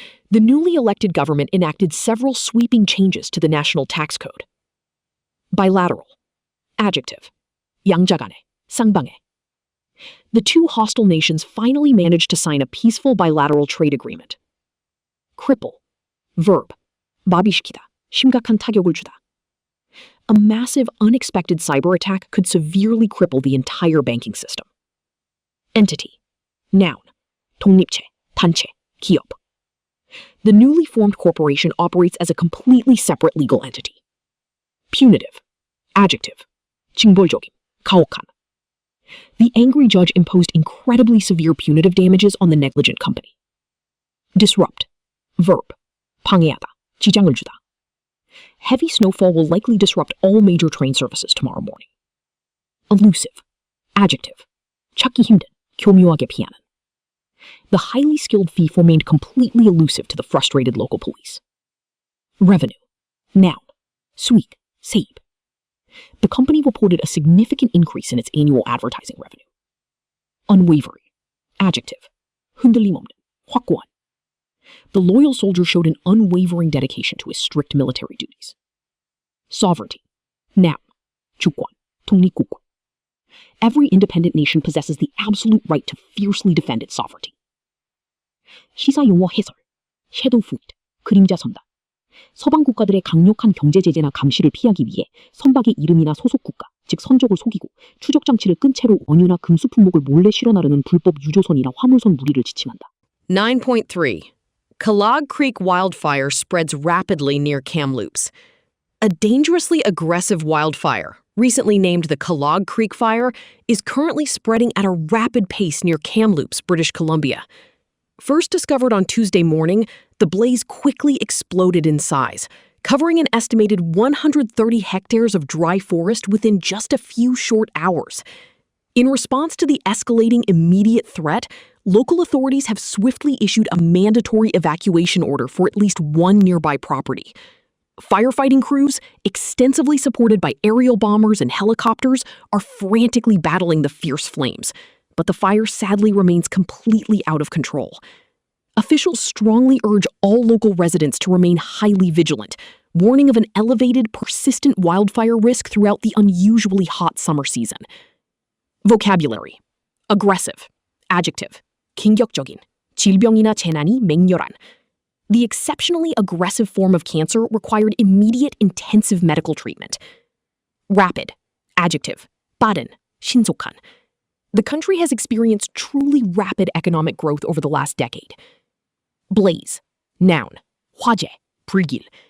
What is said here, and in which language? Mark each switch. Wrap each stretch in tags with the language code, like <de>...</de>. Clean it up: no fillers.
<en>The newly elected government enacted several sweeping changes to the national tax code.</en> <ko>Bilateral. Adjective. 양자간에, 쌍방에.</ko> <en>The two hostile nations finally managed to sign a peaceful bilateral trade agreement. Cripple. Verb.</en> <ko>마비시키다, 심각한 타격을 주다.</ko> <en>A massive, unexpected cyber attack could severely cripple the entire banking system.</en> <ko>Entity. Noun. 독립체, 단체, 기업.</ko> <en>The newly formed corporation operates as a completely separate legal entity.</en> <ko>Punitive. Adjective. 징벌적인, 가혹한.</ko> <en>The angry judge imposed incredibly severe punitive damages on the negligent company.</en> <ko>Disrupt. Verb. 방해하다, 지장을 주다.</ko> <en>Heavy snowfall will likely disrupt all major train services tomorrow morning. Elusive. Adjective.</en> <ko>찾기 힘든, 교묘하게 피하는.</ko> <en>The highly skilled thief remained completely elusive to the frustrated local police.</en> <ko>Revenue. Noun. 수익, 세입.</ko> <en>The company reported a significant increase in its annual advertising revenue.</en> <ko>Unwavering. Adjective. 흔들림 없는, 확고한.</ko> <en>The loyal soldier showed an unwavering dedication to his strict military duties.</en> <ko>Sovereignty. Noun. 주권, 독립국권.</ko> <en>Every independent nation possesses the absolute right to fiercely defend its sovereignty.</en> <ko>시사용어 해설. 섀도우 플릿, 그림자 선박. 서방 국가들의 강력한 경제 제재나 감시를 피하기 위해 선박의 이름이나 소속 국가, 즉 선적을 속이고 추적 장치를 끈 채로 원유나 금수 품목을 몰래 실어 나르는 불법 유조선이나 화물선 무리를 지칭한다.</ko> <en>9.3. Kellogg Creek wildfire spreads rapidly near Kamloops. A dangerously aggressive wildfire, recently named the Kellogg Creek Fire, is currently spreading at a rapid pace near Kamloops, British Columbia. First discovered on Tuesday morning, the blaze quickly exploded in size, covering an estimated 130 hectares of dry forest within just a few short hours. In response to the escalating immediate threat, local authorities have swiftly issued a mandatory evacuation order for at least one nearby property. Firefighting crews, extensively supported by aerial bombers and helicopters, are frantically battling the fierce flames, but the fire sadly remains completely out of control. Officials strongly urge all local residents to remain highly vigilant, warning of an elevated, persistent wildfire risk throughout the unusually hot summer season. Vocabulary. Aggressive. Adjective. 긴격적인.</en> <ko>질병이나 재난이 맹렬한.</ko> <en>The exceptionally aggressive form of cancer required immediate intensive medical treatment.</en> <ko>Rapid. Adjective. 빠른. 신속한.</ko> <en>The country has experienced truly rapid economic growth over the last decade.</en> <ko>Blaze. Noun. 화재. 불길.</ko>